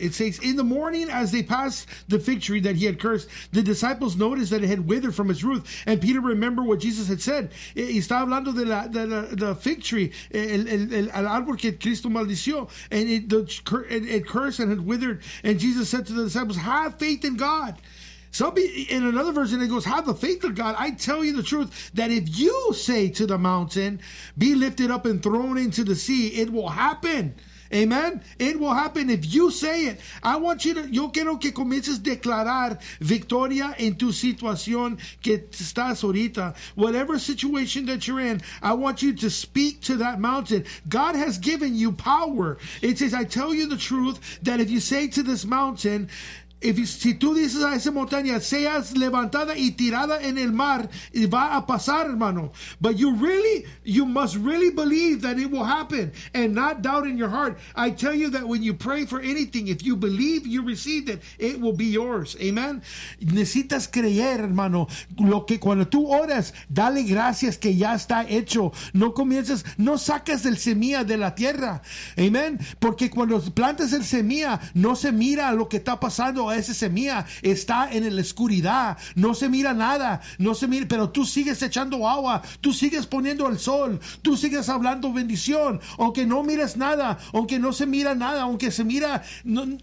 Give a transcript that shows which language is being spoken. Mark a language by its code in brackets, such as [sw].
[en] It says, in the morning as they passed the fig tree that he had cursed, the disciples noticed that it had withered from its root. And Peter remembered what Jesus had said. [es] Y está hablando de la [en] fig tree, [es] el árbol que Cristo maldició. [en] And it cursed and had withered. And Jesus said to the disciples, have faith in God. In another version, it goes, have the faith of God. I tell you the truth, that if you say to the mountain, be lifted up and thrown into the sea, it will happen. Amen. It will happen if you say it. I want you to, [es] yo quiero que comiences a declarar victoria en tu situación que estás ahorita. [en] Whatever situation that you're in, I want you to speak to that mountain. God has given you power. It says, I tell you the truth that if you say to this mountain, [es] si tú dices a esa montaña, seas levantada y tirada en el mar, va a pasar, hermano. [en] But you must really believe that it will happen and not doubt in your heart. I tell you that when you pray for anything, if you believe you received it, it will be yours. [es] Amen. Necesitas creer, hermano. Lo que cuando tú oras, dale gracias que ya está hecho. No comiences, no sacas el semilla de la tierra. Amen. Porque cuando plantas el semilla, no se mira lo que está pasando. Esa semilla está en la oscuridad, no se mira nada, no se mira, pero tú sigues echando agua, tú sigues poniendo el sol, tú sigues hablando bendición, aunque no mires nada, aunque no se mira nada, aunque se mira, no,